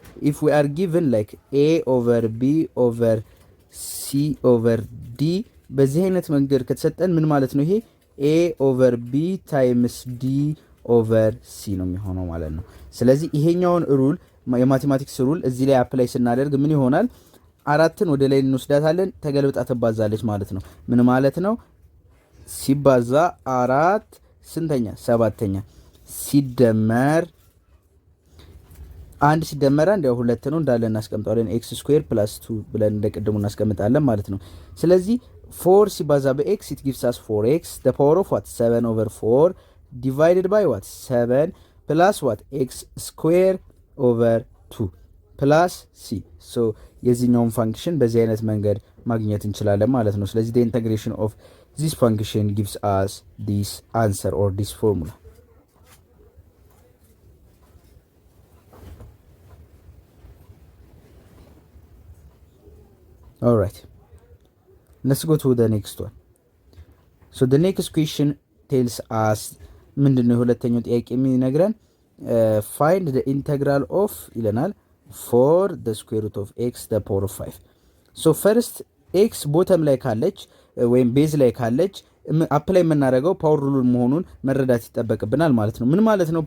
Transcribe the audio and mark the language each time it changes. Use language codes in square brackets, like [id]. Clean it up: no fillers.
[en] if we are given like a over b over c over d [am] በዚህ አይነት መንገድ ከተሰጠን ምን ማለት ነው? ይሄ [en] a over b times d over c [am] ነው የሚሆነው ማለት ነው። ስለዚህ ይሄኛውን ሩል የማቴማቲክስ ሩል እዚህ ላይ አፕላይ ስናደርግ ምን ይሆናል? 4ን ወደ ላይ እንወስዳታለን፣ ተገልብጣ ትባዛለች ማለት ነው። ምን ማለት ነው? ሲባዛ 4 ስንተኛ? 7ኛ ሲደመር 1 ሲደመር 1 ያው 2 ነው እንዳለ እናስቀምጣለን። x ስኩዌር + 2 ብለን እንደቀደሙ እናስቀምጣለን ማለት ነው። ስለዚህ 4 ሲባዛ በx [en] it gives us 4x the power of what 7 over 4 divided by what 7 plus what x square over 2 plus c so [am] የዚህኛውን ፋንክሽን በዚህ አይነት መንገድ ማግኘት እንችላለን ማለት ነው። [en] ስለዚህ the integration of this function gives us this answer or this formula. All right, let's go to the next one. So the next question tells us [am] ምንድነው ሁለተኛው ጥያቄ የሚነግረን [en] find the integral of [am] ይለናል [en] for the square root of x the power of 5. [am] so first x bottom ላይ ካለች ወይም ቤዝ ላይ ካለች አፕላይ የምናደርገው ፓወር ሩልን መሆኑን መረዳት ይጠበቅብናል ማለት ነው። ምን ማለት ነው?